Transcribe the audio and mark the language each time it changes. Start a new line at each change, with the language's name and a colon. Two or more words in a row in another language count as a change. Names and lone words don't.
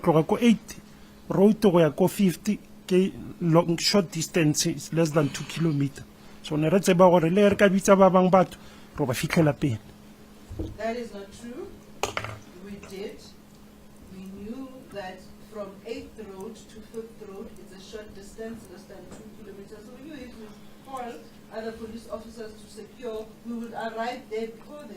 Tswana: tloga ko 8 road go ya ko 50 ke long
English: short distance is less than 2 kilometers, so
Tswana: ne re tseba gore le re ka bitsa ba bang batho ro ba fitlhela pele.
English: That is not true. We did. We knew that from 8th Road to 5th Road is a short distance, less than 2 kilometers. So we knew if we call other police officers to secure, we would arrive there before them.